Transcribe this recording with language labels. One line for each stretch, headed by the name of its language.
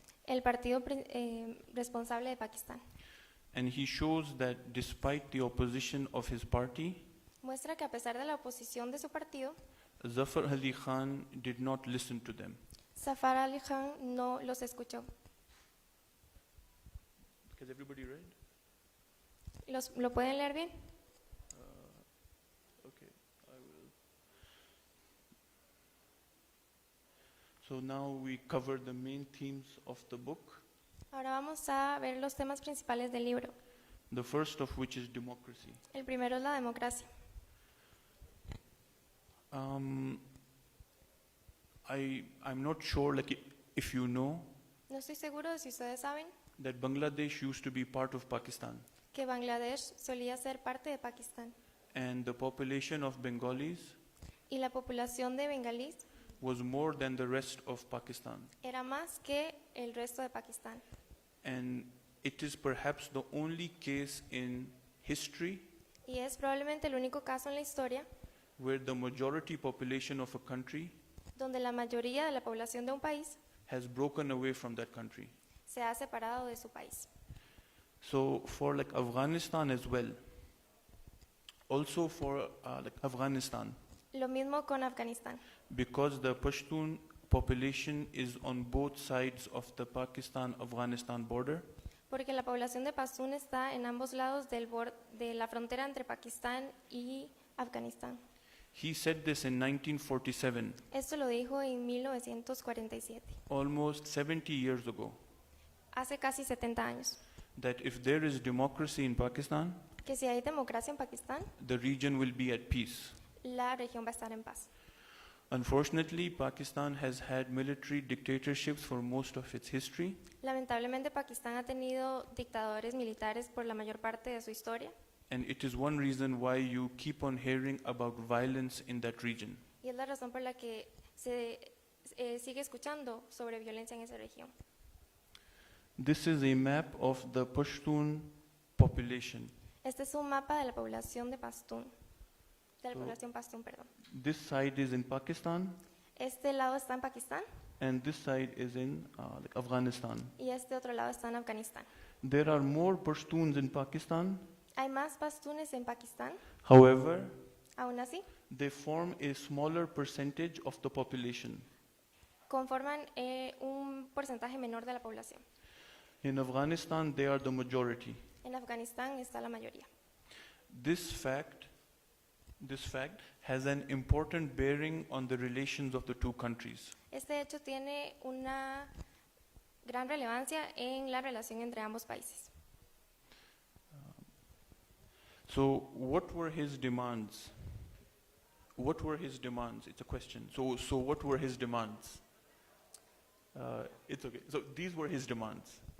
Spanish: el partido responsable de Pakistán.
English: And he shows that despite the opposition of his party,
Spanish: Muestra que a pesar de la oposición de su partido,
English: Zafar Ali Khan did not listen to them.
Spanish: Zafar Ali Khan no los escuchó.
English: Has everybody read?
Spanish: ¿Lo pueden leer bien?
English: Okay, I will. So now we cover the main themes of the book,
Spanish: Ahora vamos a ver los temas principales del libro.
English: the first of which is democracy.
Spanish: El primero es la democracia.
English: I'm not sure, if you know,
Spanish: No estoy seguro de si ustedes saben
English: that Bangladesh used to be part of Pakistan,
Spanish: que Bangladesh solía ser parte de Pakistán
English: and the population of Bengalis
Spanish: y la población de bengalíes
English: was more than the rest of Pakistan.
Spanish: era más que el resto de Pakistán.
English: And it is perhaps the only case in history
Spanish: Y es probablemente el único caso en la historia
English: where the majority population of a country
Spanish: donde la mayoría de la población de un país
English: has broken away from that country.
Spanish: se ha separado de su país.
English: So for Afghanistan as well, also for Afghanistan,
Spanish: Lo mismo con Afganistán,
English: because the Pashtun population is on both sides of the Pakistan-Afghanistan border,
Spanish: porque la población de Pastún está en ambos lados de la frontera entre Pakistán y Afganistán.
English: he said this in 1947,
Spanish: Esto lo dijo en 1947,
English: almost 70 years ago,
Spanish: hace casi 70 años,
English: that if there is democracy in Pakistan,
Spanish: que si hay democracia en Pakistán,
English: the region will be at peace.
Spanish: la región va a estar en paz.
English: Unfortunately, Pakistan has had military dictatorships for most of its history,
Spanish: Lamentablemente, Pakistán ha tenido dictadores militares por la mayor parte de su historia,
English: and it is one reason why you keep on hearing about violence in that region.
Spanish: y es la razón por la que se sigue escuchando sobre violencia en esa región.
English: This is a map of the Pashtun population.
Spanish: Este es un mapa de la población de Pastún, de la
English: So-
Spanish: población Pastún, perdón.
English: This side is in Pakistan,
Spanish: Este lado está en Pakistán
English: and this side is in Afghanistan.
Spanish: y este otro lado está en Afganistán.
English: There are more Pashtuns in Pakistan.
Spanish: Hay más pastunes en Pakistán,
English: However,
Spanish: aún así,
English: they form a smaller percentage of the population.
Spanish: conforman un porcentaje menor de la población.
English: In Afghanistan, they are the majority.
Spanish: En Afganistán está la mayoría.
English: This fact has an important bearing on the relations of the two countries.
Spanish: Este hecho tiene una gran relevancia en la relación entre ambos países.
English: So, what were his demands? What were his demands? It's a question. So what were his demands? It's okay. So these were his demands.